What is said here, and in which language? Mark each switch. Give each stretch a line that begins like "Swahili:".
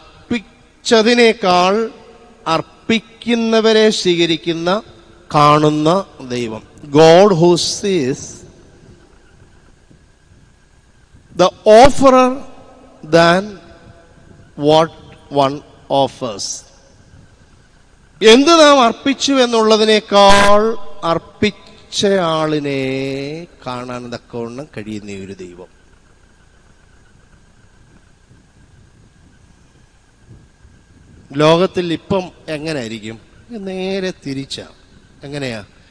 Malayalam: അർപ്പിച്ചതിനേക്കാൾ അർപ്പിക്കുന്നവരെ സ്വീകരിക്കുന്ന, കാണുന്ന ദൈവം.
English: God who sees the offerer than what one offers.
Malayalam: എന്ത് നാം അർപ്പിച്ചു എന്നുള്ളതിനേക്കാൾ അർപ്പിച്ചയാളിനെ കാണാൻ തക്കവണ്ണം കഴിയുന്ന ഒരു ദൈവം. ലോകത്തിൽ ഇപ്പം എങ്ങനെയായിരിക്കും? നേരെ തിരിച്ചാ. എങ്ങനെയാ?